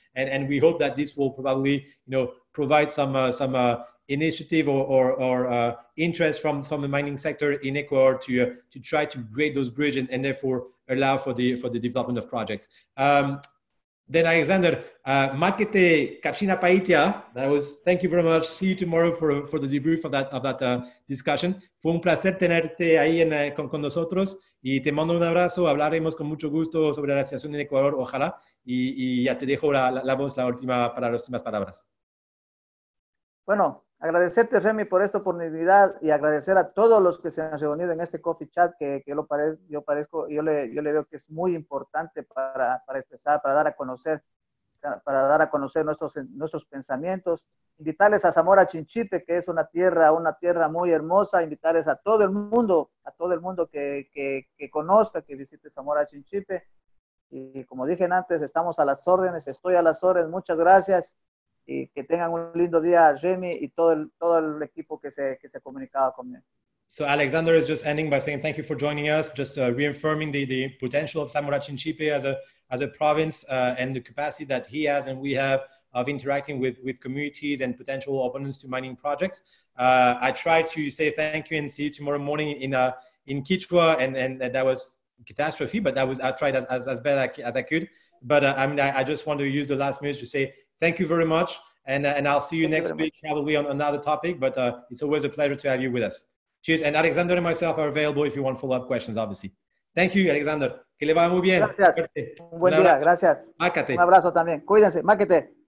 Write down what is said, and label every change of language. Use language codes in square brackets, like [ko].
[en] And we hope that this will probably, provide some initiative or interest from the mining sector in Ecuador to try to create those bridges and therefore allow for the development of projects. Then Alexander, Makete Kachina Paitia, thank you very much. See you tomorrow for the debrief of that discussion. [es] Fue un placer tenerte ahí con nosotros y te mando un abrazo. Hablaremos con mucho gusto sobre la situación en Ecuador, ojalá. Y ya te dejo la voz, para las últimas palabras. Bueno, agradecerte, Remy, por esta oportunidad y agradecer a todos los que se han reunido en este coffee chat que yo le veo que es muy importante para expresar, para dar a conocer nuestros pensamientos. Invitarles a Zamora Chinchipe, que es una tierra muy hermosa, invitarles a todo el mundo que conozca, que visite Zamora Chinchipe. Y como dije antes, estamos a las órdenes, estoy a las órdenes. Muchas gracias. Y que tengan un lindo día, Remy, y todo el equipo que se comunicaba conmigo. [en] So Alexander is just ending by saying thank you for joining us, just reaffirming the potential of Zamora Chinchipe as a province and the capacity that he has and we have of interacting with communities and potential opponents to mining projects. I try to say thank you and see you tomorrow morning in Quechua, and that was catastrophe, but I tried as best as I could. But I just want to use the last minute to say thank you very much, and I'll see you next week, probably on another topic, but it's always a pleasure to have you with us. Cheers, and Alexander and myself are available if you want follow-up questions, obviously. Thank you, [es] Alexander. Que le vaya muy bien. Gracias. Un buen día, gracias. Mácate. Un abrazo también. Cuídense. Máquete.